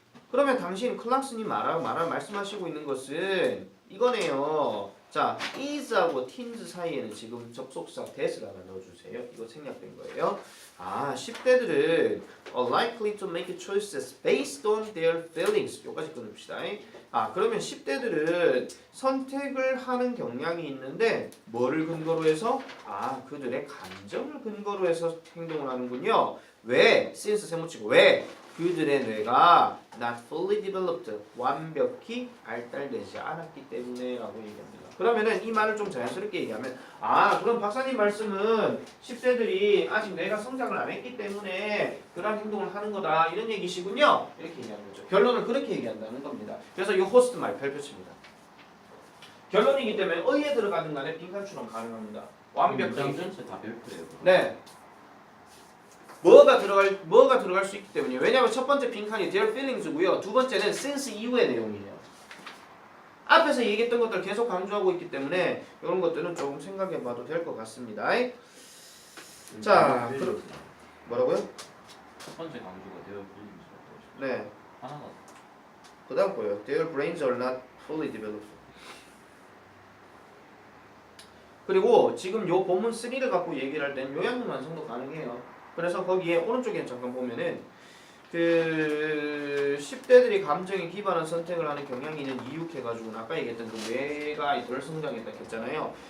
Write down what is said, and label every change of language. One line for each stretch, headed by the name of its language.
Korean: 그러면 당신 클락스님 말씀하시고 있는 것은 이거네요. 자, is하고 teens 사이에는 지금 접속사 that을 하나 넣어주세요. 이거 생략된 거예요. 10대들은
English: are likely to make choices based on their feelings.
Korean: 여기까지 끊읍시다. 그러면 10대들은 선택을 하는 경향이 있는데 뭐를 근거로 해서? 그들의 감정을 근거로 해서 행동을 하는군요. 왜? since 세모치고 왜? 그들의 뇌가
English: not fully developed,
Korean: 완벽히 발달되지 않았기 때문에 라고 얘기합니다. 그러면은 이 말을 좀 자연스럽게 얘기하면 그럼 박사님 말씀은 10대들이 아직 뇌가 성장을 안 했기 때문에 그런 행동을 하는 거다 이런 얘기시군요. 이렇게 얘기하는 거죠. 결론을 그렇게 얘기한다는 겁니다. 그래서 이 호스트 말 별표칩니다. 결론이기 때문에 의에 들어가는 간에 빈칸처럼 가능합니다. 완벽히. 전체 다 별표예요. 네. 뭐가 들어갈 수 있기 때문이에요. 왜냐하면 첫 번째 빈칸이 their feelings고요. 두 번째는 since 이후의 내용이에요. 앞에서 얘기했던 것들 계속 강조하고 있기 때문에 이런 것들은 조금 생각해봐도 될 것 같습니다. 자, 뭐라고요? 첫 번째 강조가
English: their feelings
Korean: 라고. 네. 하나가. 그다음 거요.
English: Their brains are not fully developed.
Korean: 그리고 지금 요 본문 3를 갖고 얘기를 할 땐 요약문 완성도 가능해요. 그래서 거기에 오른쪽에 잠깐 보면은 그 10대들이 감정에 기반한 선택을 하는 경향이 있는 이유해가지고 아까 얘기했던 그 뇌가 덜 성장했다 했잖아요.